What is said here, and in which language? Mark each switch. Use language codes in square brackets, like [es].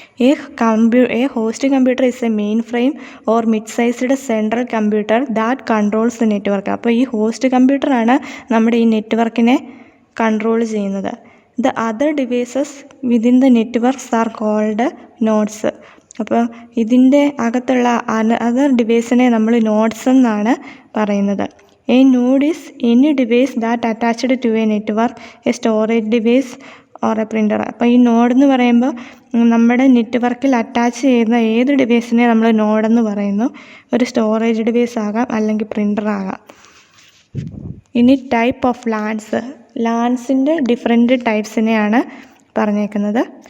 [en] A host computer is a mainframe or mid sized central computer that controls the network. [ml] അപ്പോൾ ഈ host കമ്പ്യൂട്ടറാണ് നമ്മുടെ ഈ നെറ്റ്വർക്കിനെ control ചെയ്യുന്നത്. [en] The other devices within the networks are called nodes. [ml] അപ്പോൾ ഇതിൻ്റെ അകത്തുള്ള അതർ ഡിവൈസിനെ നമ്മൾ നോഡ്സ് എന്നാണ് പറയുന്നത്. [en] A node is any device that attached to a network, a storage device or a printer. [ml] അപ്പോൾ ഈ നോഡ് എന്ന് പറയുമ്പോൾ നമ്മുടെ നെറ്റ്വർക്കിൽ അറ്റാച്ച് ചെയ്യുന്ന ഏത് ഡിവൈസിനെ നമ്മൾ നോഡെന്ന് പറയുന്നു. ഒരു സ്റ്റോറേജ് ഡിവൈസ് ആകാം, അല്ലെങ്കിൽ പ്രിൻ്റർ ആകാം. ഇനി [en] Type of LANs. [ml] ലാൻസിൻ്റെ ഡിഫറെൻറ്റ് ടൈപ്സിനെയാണ് പറഞ്ഞേക്കുന്നത്.